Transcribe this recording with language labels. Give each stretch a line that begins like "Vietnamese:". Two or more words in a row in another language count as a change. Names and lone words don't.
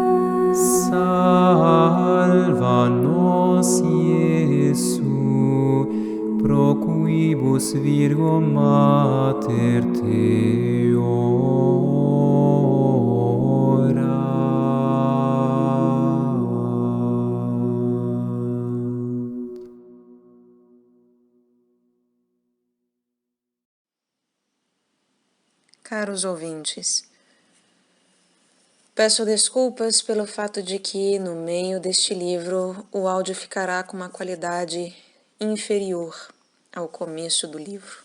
Latin: Salva nos, Iesu, pro quibus Virgo Mater te orat.
Portuguese: Caros ouvintes, peço desculpas pelo fato de que, no meio deste livro, o áudio ficará com uma qualidade inferior ao começo do livro.